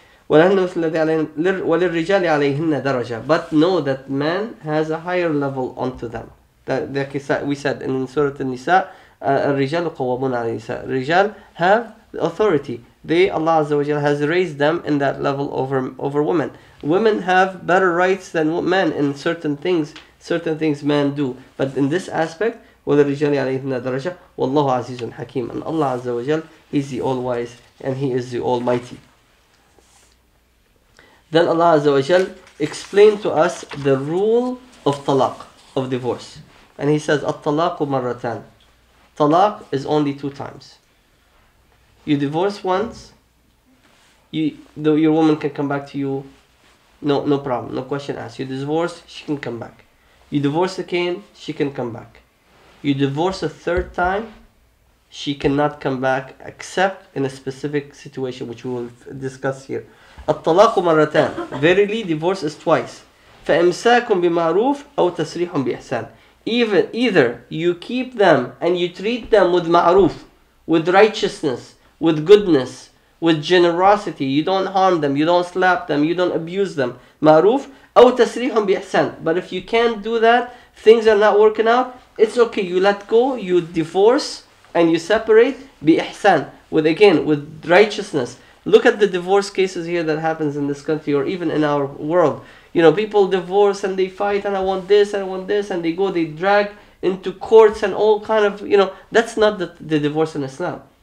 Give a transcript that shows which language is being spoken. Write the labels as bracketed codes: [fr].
[en] But know that man has a higher level onto them. That we said in Surah An-Nisa, [ar] الرجال قوامون على النساء. [en] Rijal have authority. Allah Azza wa Jalla has raised them in that level over women. Women have better rights than men in certain things men do. But in this aspect, [ar] وَلِلرِّجَالِ عَلَيْهِنَّ دَرَجَةٌ وَاللَّهُ عَزِيزٌ حَكِيمٌ. [en] And Allah Azza wa Jalla is the all-wise and He is the Almighty. Then Allah Azza wa Jalla explained to us the rule of talaq, of divorce. And He says, [ar] الطلاق مرتان. [en] Talaq is only 2 times. You divorce once, your woman can come back to you, no problem, no question asked. You divorce, she can come back. You divorce again, she can come back. You divorce a 3rd time, she cannot come back except in a specific situation which we will discuss here. [ar] الطلاق مرتان. [en] Verily, divorce is twice. [ar] فإمساك بمعروف أو تسريح بإحسان. [en] Either you keep them and you treat them with ma'ruf, with righteousness, with goodness, with generosity. You don't harm them, you don't slap them, you don't abuse them. [ar] Ma'ruf أو تسريح بإحسان. [en] But if you can't do that, things are not working out, it's okay. You let go, you divorce, and you separate بإحسان, with righteousness. Look at the divorce cases here that happens in this country or even in our world. People divorce and they fight, and I want this and I want this, and they drag into courts and all kind of, that's not the divorce in Islam.